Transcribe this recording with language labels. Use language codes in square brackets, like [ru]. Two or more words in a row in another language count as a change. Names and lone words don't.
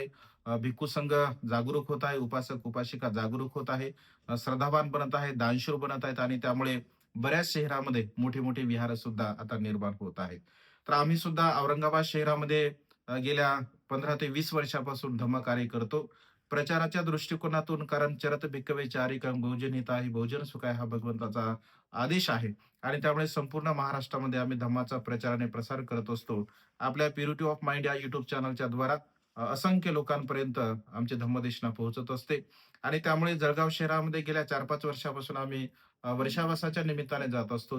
[mr] भिक्खू संघ जागरूक होत आहे, उपासक उपासिका जागरूक होत आहे, श्रद्धावान बनत आहे, दानशूर बनत आहेत आणि त्यामुळे बऱ्याच शहरामध्ये मोठी मोठी विहार सुद्धा आता निर्माण होत आहेत. तर आम्ही सुद्धा औरंगाबाद शहरामध्ये गेल्या 15 ते 20 वर्षापासून धम्मकार्य करतो. प्रचाराच्या दृष्टिकोनातून कारण [pi] चरत भिक्खवे चारिकं बहुजन हिताय बहुजन सुखाय [mr] हा भगवंताचा आदेश आहे आणि त्यामुळे संपूर्ण महाराष्ट्रामध्ये आम्ही धम्माचा प्रचार आणि प्रसार करत असतो. आपल्या प्युरिटी ऑफ माइंड या युट्यूब चॅनलच्या द्वारा असंख्य लोकांपर्यंत आमची धम्मदेशना पोहोचत असते आणि त्यामुळे जळगाव शहरामध्ये गेल्या 4-5 वर्षापासून आम्ही वर्षावासाच्या निमित्ताने जात असतो.